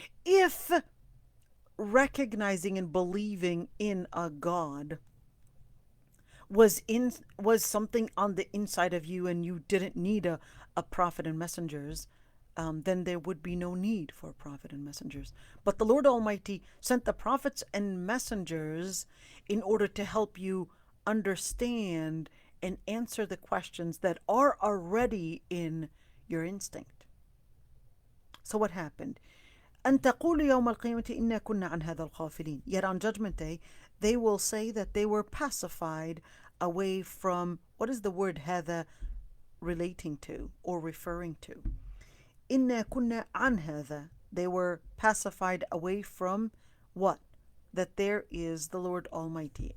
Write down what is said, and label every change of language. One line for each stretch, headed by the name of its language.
English: If recognizing and believing in a God was something on the inside of you, and you didn't need a prophet and messengers, then there would be no need for a prophet and messengers. But the Lord Almighty sent the prophets and messengers in order to help you understand and answer the questions that are already in your instinct. So what happened?
Arabic: أن تقول يوم القيامة إنا كنا عن هذا الغافلين.
English: Yet on Judgment Day, they will say that they were pacified away from, what is the word هذا relating to or referring to?
Arabic: إنا كنا عن هذا.
English: They were pacified away from what? That there is the Lord Almighty.